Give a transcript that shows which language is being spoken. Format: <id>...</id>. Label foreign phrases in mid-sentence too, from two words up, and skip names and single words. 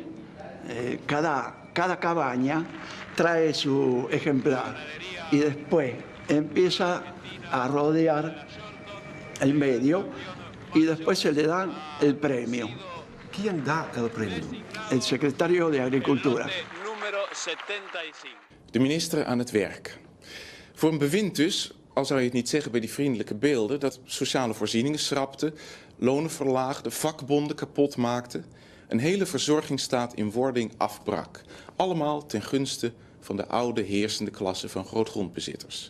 <es>Cada cabaña trae su ejemplar y después empieza a rodear el medio y después se le dan el premio. ¿Quién da el premio? El secretario de Agricultura. Número 75.</es> <nl>De minister aan het werk. Voor een bewind dus, al zou je het niet zeggen bij die vriendelijke beelden, dat sociale voorzieningen schrapte, lonen verlaagde, vakbonden kapot maakte, een hele verzorgingsstaat in wording afbrak. Allemaal ten gunste van de oude heersende klasse van grootgrondbezitters.</nl>